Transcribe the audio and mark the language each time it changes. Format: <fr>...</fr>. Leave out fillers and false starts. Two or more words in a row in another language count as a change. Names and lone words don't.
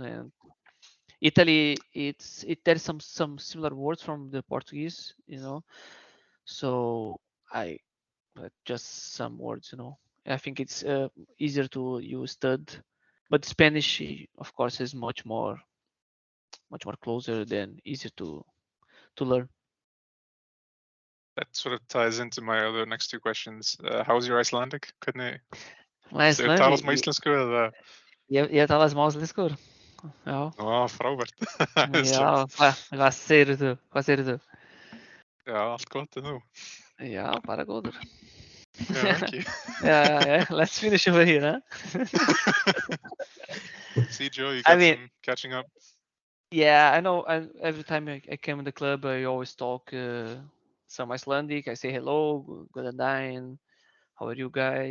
<en>And Italy, there's some similar words from the Portuguese, so just some words, I think it's easier to use study, but Spanish, of course, is much more closer than easier to learn. That sort of ties into my other next two questions. How's your Icelandic? Icelandic?</en> <is>Talas með íslensku eða? Ég tala smá íslensku. Já. Frábært. Já, hvað segirðu þú? Já, allt gott en þú? Já, bara góður.</is> <en>Yeah, thank you. Yeah. Let's finish over here, huh? See, Joe, you got some catching up. Yeah, I know. Every time I come in the club, I always talk some Icelandic. I say hello, good night, how are you guys?</en>